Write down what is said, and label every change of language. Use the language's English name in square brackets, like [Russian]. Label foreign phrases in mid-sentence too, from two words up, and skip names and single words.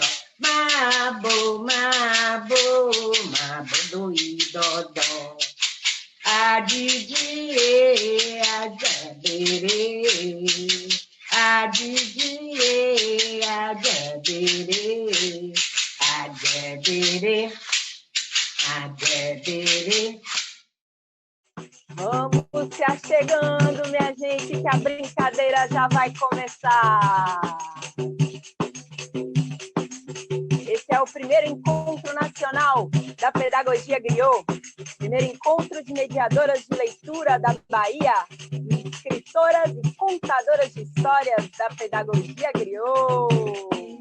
[Portuguese] Mabo, mabo, mabo doidodó. Adidie, adebere. Adidie, adebere. Adebere, adebere. Vamos se achegando, minha gente, que a brincadeira já vai começar. Esse é o primeiro encontro nacional da Pedagogia Griot, primeiro encontro de mediadoras de leitura da Bahia, escritoras e contadoras de histórias da Pedagogia Griot.